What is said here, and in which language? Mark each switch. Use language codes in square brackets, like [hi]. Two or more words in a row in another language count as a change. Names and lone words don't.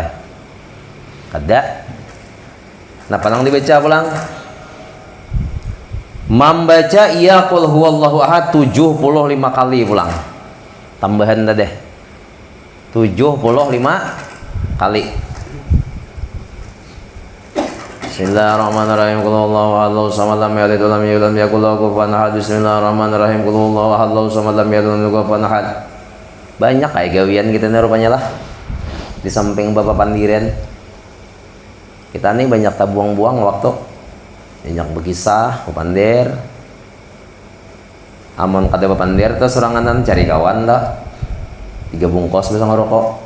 [bjn] Kada. Nah, panang dibaca pulang. Membaca ia [ar] قل هو الله أحد [bjn] 75 kali pulang. Tambahan tadi 75 kali. [ar] Bismillahirrahmanirrahim. قل هو الله أحد الله الصمد لم يلد ولم يولد ولم يكن له كفوا أحد. بسم الله الرحمن الرحيم قل هو الله أحد الله الصمد لم يلد ولم يكن له كفوا أحد. [bjn] Banyak kayak gawian kita nih rupanya lah. Di samping Bapak Pandiren. Kita nih banyak buang-buang waktu. Banyak berkisah, pandir. Amun kada papandir tuh soranganan cari kawan dah 3 bungkus bisa ngerokok.